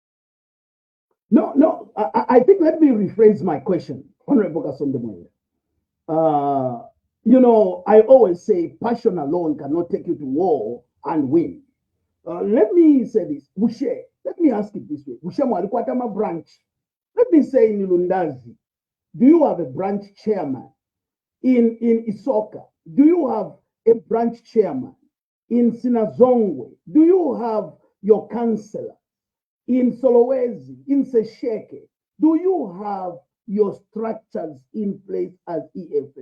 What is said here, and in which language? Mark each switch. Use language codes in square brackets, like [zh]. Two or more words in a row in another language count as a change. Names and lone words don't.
[en] No, I think let me rephrase my question, Honorable Kasonde Mwenda. You know, I always say passion alone cannot take you to war and win. Let me say this. Bushe, let me ask it this way. [bem] Bushe Mwalikwatama branch. [en] Let me say in Lundazi, do you have a branch chairman? In Isoka, do you have a branch chairman? In Sinazongwe, do you have your councillor? In Solowezi, in Sesheke, do you have your structures in place as EFF?